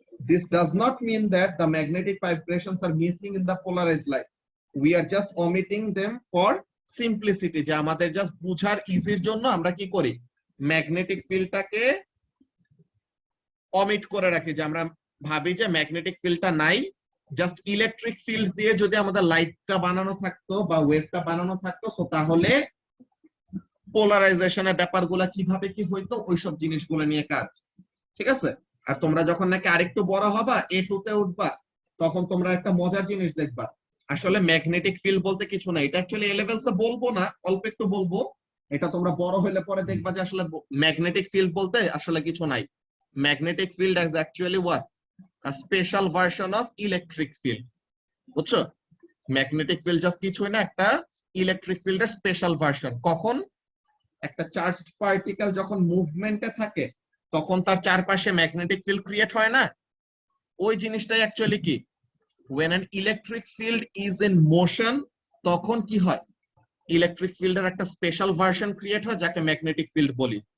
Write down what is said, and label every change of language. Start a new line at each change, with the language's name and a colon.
English: This does not mean that the magnetic vibrations are missing in the polarized light. We are just omitting them for simplicity,
Bangla: যে আমাদের just বুঝার ইজির জন্য আমরা কি করি, magnetic ফিল্ডটাকে omit করে রাখি, যে আমরা ভাবি যে ম্যাগনেটিক ফিল্ডটা নাই, জাস্ট ইলেকট্রিক ফিল্ড দিয়ে যদি আমাদের লাইটটা বানানো থাকতো বা ওয়েভটা বানানো থাকতো, সো তাহলে পোলারাইজেশনের ব্যাপারগুলো কিভাবে কি হইতো, ওইসব জিনিসগুলো নিয়ে কাজ। ঠিক আছে, আর তোমরা যখন নাকি আরেকটু বড় হবা, A2 তে উঠবা, তখন তোমরা একটা মজার জিনিস দেখবা, আসলে ম্যাগনেটিক ফিল্ড বলতে কিছু না। এটা অ্যাকচুয়ালি এ লেভেলসে বলবো না, অল্প একটু বলবো, এটা তোমরা বড় হলে পরে দেখবা যে আসলে ম্যাগনেটিক ফিল্ড বলতে আসলে কিছু নাই।
English: Magnetic field is actually what, a special version of electric field.
Bangla: বুঝছো? ম্যাগনেটিক ফিল্ড জাস্ট কিছুই না, একটা ইলেকট্রিক ফিল্ডের স্পেশাল ভার্সন। কখন একটা চার্জড পার্টিকেল যখন মুভমেন্টে থাকে, তখন তার চারপাশে ম্যাগনেটিক ফিল্ড ক্রিয়েট হয় না, ওই জিনিসটাই অ্যাকচুয়ালি কি,
English: when an electric field is in motion,
Bangla: তখন কি হয়, ইলেকট্রিক ফিল্ডের একটা স্পেশাল ভার্সন ক্রিয়েট হয়, যাকে ম্যাগনেটিক ফিল্ড বলি।